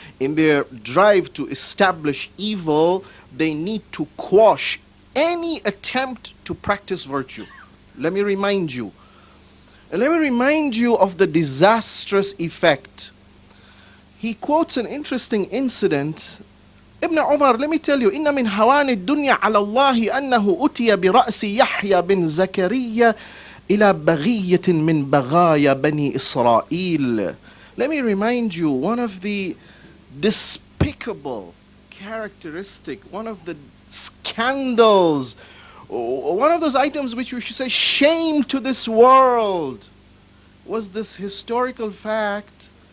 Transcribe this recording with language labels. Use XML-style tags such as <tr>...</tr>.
<en>In their drive to establish evil, they need to quash any attempt to practice virtue. Let me remind you. And let me remind you of the disastrous effect. He quotes an interesting incident.</en> <ar>Ibn Umar,</ar> <en>let me tell you,</en> <ar>إن من هوان الدنيا على الله أنه أتي برأس يحيى بن زكريا إلى بغية من بغايا بني إسرائيل.</ar> <en>Let me remind you, one of the despicable characteristic, one of the scandals, one of those items which we should say shame to this world, was this historical fact</en>